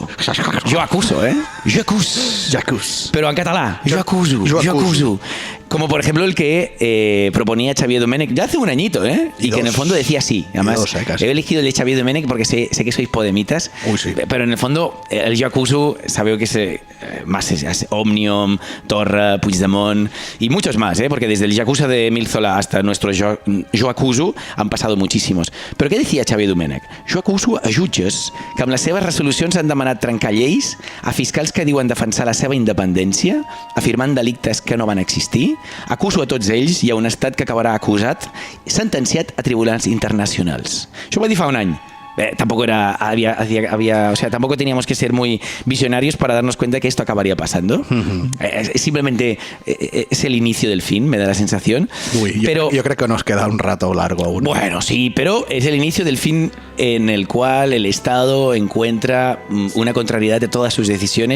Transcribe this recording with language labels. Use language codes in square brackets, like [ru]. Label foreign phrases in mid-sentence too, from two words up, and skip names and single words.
[es] Yo acuso, ¿eh? [ca] Jo acus. [es] Pero en catalán. [ca] Jo acuso. [es] Como por ejemplo el que proponía Xavier Domènech ya hace un añito, ¿eh? Y que en el fondo decía sí. Además, he elegido el de Xavier Domènech porque sé que sois podemitas. Sí. Pero en el fondo, el [ca] jo acuso, [es] sabeu que más es Òmnium, Torra, Puigdemont y muchos más, ¿eh? Porque desde el Yakuza de Emil Zola hasta nuestro [ca] jo acuso [es] han pasado muchísimos. [ca] Però què decía Xavier Domènech? Jo acuso a jutges que amb les seves resolucions han demanat trencar lleis, a fiscals que diuen defensar la seva independència, afirmant delictes que no van existir. Acuso a tots ells i a un estat que acabarà acusat, sentenciat a tribunals internacionals. Això ho va dir fa un any. [es] Tampoco o sea, tampoco teníamos que ser muy visionarios para darnos cuenta que esto acabaría pasando. Simplemente es el inicio del fin, me da la sensación. Pero yo creo que nos queda un rato largo aún. Bueno, sí, pero es el inicio del fin en el cual el Estado encuentra una contrariedad de todas sus decisiones.